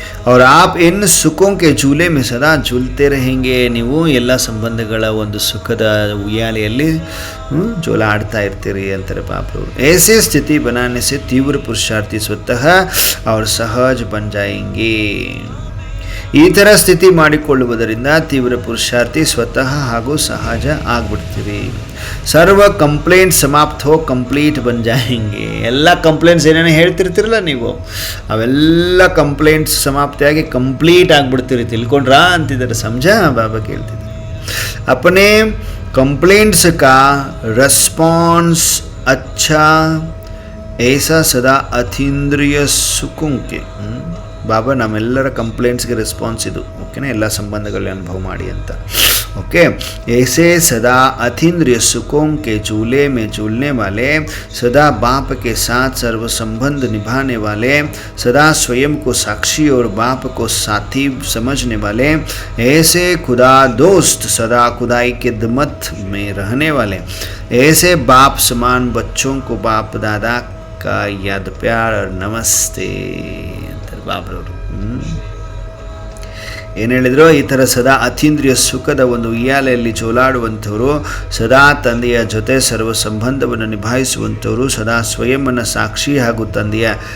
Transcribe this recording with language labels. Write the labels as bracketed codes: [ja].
[hi] और आप इन सुखों के झूले में सदा झूलते रहेंगे. [kn] ನೀವು ಎಲ್ಲ ಸಂಬಂಧಗಳ ಒಂದು ಸುಖದ ಉಯ್ಯಾಲೆಯಲ್ಲಿ ಜೋಲಾಡ್ತಾ ಇರ್ತೀರಿ ಅಂತಾರೆ ಬಾಪ್ರವರು. [hi] ऐसी स्थिति बनाने से तीव्र पुरुषार्थी स्वतः और सहज बन जाएंगे. [kn] ಈ ಥರ ಸ್ಥಿತಿ ಮಾಡಿಕೊಳ್ಳುವುದರಿಂದ ತೀವ್ರ ಪುರುಷಾರ್ಥಿ ಸ್ವತಃ ಹಾಗೂ ಸಹಜ ಆಗ್ಬಿಡ್ತೀವಿ. [hi] ಸರ್ವ ಕಂಪ್ಲೇಂಟ್ ಸಮಾಪ್ತ ಹೋ ಕಂಪ್ಲೀಟ್ ಬನ್ ಜಾಯೆಂಗೆ. [kn] ಎಲ್ಲ ಕಂಪ್ಲೇಂಟ್ಸ್ ಏನೇನು ಹೇಳ್ತಿರ್ತಿರಲ್ಲ ನೀವು, ಅವೆಲ್ಲ ಕಂಪ್ಲೇಂಟ್ಸ್ ಸಮಾಪ್ತಿಯಾಗಿ ಕಂಪ್ಲೀಟ್ ಆಗಿಬಿಡ್ತೀರಿ. ತಿಳ್ಕೊಂಡ್ರಾ ಅಂತಿದ್ದಾರೆ. ಸಮಜಾ ಬಾಬಾ ಕೇಳ್ತಿದ್ದಾರೆ. [hi] अपने कंप्लेंट्स का रिस्पॉन्स अच्छा ऐसा सदा ಅತೀಂದ್ರಿಯ ಸುಖಂ ಕೆ. [kn] ಬಾಬಾ ನಮ್ಮೆಲ್ಲರ ಕಂಪ್ಲೇಂಟ್ಸ್ಗೆ ರೆಸ್ಪಾನ್ಸ್ ಇದು. ಓಕೆನಾ, ಎಲ್ಲ ಸಂಬಂಧಗಳಲ್ಲಿ ಅನುಭವ ಮಾಡಿ ಅಂತ. [hi] ओके, ऐसे सदा अतीन्द्रिय सुखों के झूले में झूलने वाले, सदा बाप के साथ सर्व संबंध निभाने वाले, सदा स्वयं को साक्षी और बाप को साथी समझने वाले, ऐसे खुदा दोस्त सदा खुदाई के दमत में रहने वाले, ऐसे बाप समान बच्चों को बाप दादा का याद प्यार और नमस्ते [kn] अंतर बाबरವರು. ಏನು ಹೇಳಿದ್ರು? ಈ ಥರ ಸದಾ ಅತೀಂದ್ರಿಯ ಸುಖದ ಒಂದು ಉಯ್ಯಾಲೆಯಲ್ಲಿ ಜೋಲಾಡುವಂಥವರು, ಸದಾ ತಂದೆಯ ಜೊತೆ ಸರ್ವ ಸಂಬಂಧವನ್ನು ನಿಭಾಯಿಸುವಂಥವರು, ಸದಾ ಸ್ವಯಂನ ಸಾಕ್ಷಿ ಹಾಗೂ ತಂದೆಯ